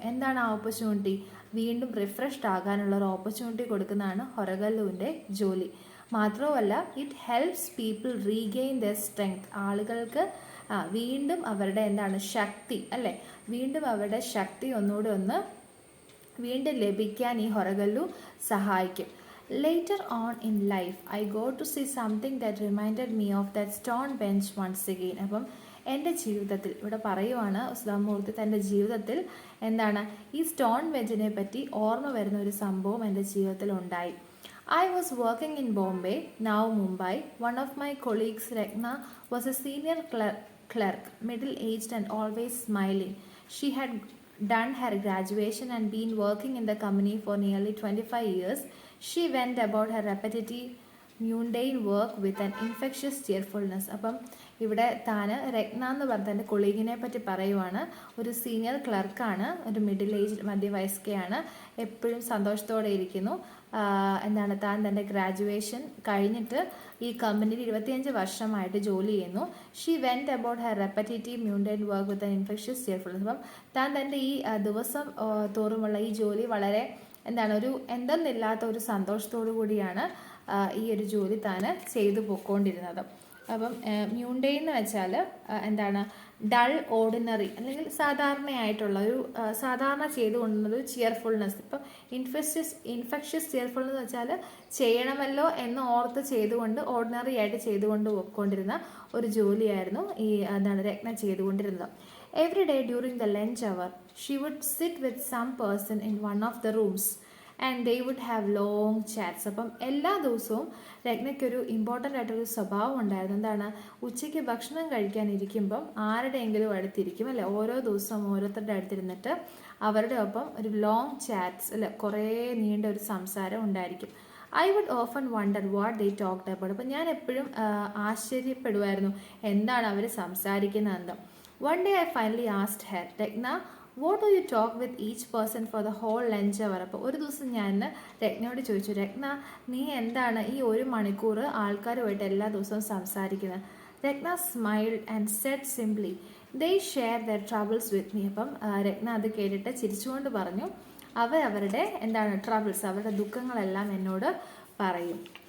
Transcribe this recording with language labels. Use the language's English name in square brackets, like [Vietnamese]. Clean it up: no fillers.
[Malayalam] എന്താണ് ആ ഓപ്പർച്യൂണിറ്റി? വീണ്ടും റിഫ്രഷ്ഡ് ആകാനുള്ള ഒരു ഓപ്പർച്യൂണിറ്റി കൊടുക്കുന്നതാണ് ഹൊറഗല്ലുവിൻ്റെ ജോലി. മാത്രവുമല്ല [English] It helps people regain the strength. [Malayalam] ആളുകൾക്ക് വീണ്ടും അവരുടെ എന്താണ് ശക്തി അല്ലേ, വീണ്ടും അവരുടെ ശക്തി ഒന്നുകൂടെ വീണ്ടും ലഭിക്കാൻ ഈ ഹൊറഗല്ലു സഹായിക്കും. [English] Later on in life, I go to see something that reminded me of that stone bench once again. [Malayalam] അപ്പം എൻ്റെ ജീവിതത്തിൽ ഇവിടെ പറയുവാണ് സുധാമൂർത്തി, തൻ്റെ ജീവിതത്തിൽ എന്താണ് ഈ സ്റ്റോൺ ബെഞ്ചിനെ പറ്റി ഓർമ്മ വരുന്ന ഒരു സംഭവം എൻ്റെ ജീവിതത്തിൽ ഉണ്ടായി. [English] I was working in Bombay, now Mumbai. One of my colleagues, Rekna, was a senior clerk, middle-aged and always smiling. She had done her graduation and been working in the company for nearly 25 years. She went about her repetitive, mundane work with an infectious cheerfulness. [Malayalam] അപ്പം ഇവിടെ രത്ന എന്ന് പറഞ്ഞ എൻ്റെ കൊളീഗിനെ പറ്റി പറയുവാണ്. ഒരു senior ക്ലർക്കാണ്, ഒരു middle age മധ്യവയസ്കയാണ്, എപ്പോഴും സന്തോഷത്തോടെ ഇരിക്കുന്നു. താൻ തൻ്റെ ഗ്രാജുവേഷൻ കഴിഞ്ഞിട്ട് ഈ കമ്പനിയിൽ 25 വർഷമായിട്ട് ജോലി ചെയ്യുന്നു. [English] She went about her repetitive mundane work with an infectious cheerfulness. [Malayalam] അപ്പം താൻ തൻ്റെ ഈ ദിവസം തോറുമുള്ള ഈ ജോലി വളരെ ഒരു എന്തെന്നില്ലാത്ത ഒരു സന്തോഷത്തോടു കൂടിയാണ് ഈ ഒരു ജോലി താൻ ചെയ്തു പോയിക്കൊണ്ടിരുന്നത്. അപ്പം മ്യൂണ്ടൈൻ എന്ന് വെച്ചാൽ ഡൾ, ഓർഡിനറി അല്ലെങ്കിൽ സാധാരണയായിട്ടുള്ള ഒരു സാധാരണ ചെയ്തുകൊണ്ടുള്ളൊരു ചിയർഫുൾനെസ്. ഇപ്പം ഇൻഫെക്ഷ്യസ് ചിയർഫുൾനെസ് എന്ന് വെച്ചാൽ ചെയ്യണമല്ലോ എന്ന് ഓർത്ത് ചെയ്തുകൊണ്ട് ഓർഡിനറി ആയിട്ട് ചെയ്തുകൊണ്ട് പോയിക്കൊണ്ടിരുന്ന ഒരു ജോലിയായിരുന്നു ഈ രത്ന ചെയ്തുകൊണ്ടിരുന്നത്. [English] Every day during the lunch hour, she would sit with some person in one of the rooms and they would have long chats. [Malayalam] അപ്പം എല്ലാ ദിവസവും രത്നയ്ക്കൊരു ഇമ്പോർട്ടൻ്റ് ആയിട്ടൊരു സ്വഭാവം ഉണ്ടായിരുന്നു. ഉച്ചയ്ക്ക് ഭക്ഷണം കഴിക്കാനിരിക്കുമ്പം ആരുടെയെങ്കിലും അടുത്തിരിക്കും അല്ലെ, ഓരോ ദിവസവും ഓരോരുത്തരുടെ അടുത്തിരുന്നിട്ട് അവരുടെ ഒപ്പം ഒരു ലോങ് ചാറ്റ്സ് അല്ലെ, കുറേ നീണ്ട ഒരു സംസാരം ഉണ്ടായിരിക്കും. [English] I would often wonder what they talked about. [Malayalam] അപ്പം ഞാൻ എപ്പോഴും ആശ്ചര്യപ്പെടുമായിരുന്നു എന്താണ് അവർ സംസാരിക്കുന്നതെന്ന്. [English] One day I finally asked her, Rekna, what do you talk with each person for the whole lunch hour? [Malayalam] അപ്പോൾ ഒരു ദിവസം ഞാൻ രത്നയോട് ചോദിച്ചു, രത്ന നീ എന്താണ് ഈ 1 മണിക്കൂർ ആൾക്കാരുമായിട്ട് എല്ലാ ദിവസവും സംസാരിക്കുന്നത്? [English] Ratna smiled and said simply, they share their troubles with me. [Malayalam] അപ്പം രത്ന അത് കേട്ടിട്ട് ചിരിച്ചുകൊണ്ട് പറഞ്ഞു, അവരുടെ ട്രബിൾസ്, അവരുടെ ദുഃഖങ്ങളെല്ലാം എന്നോട് പറയും.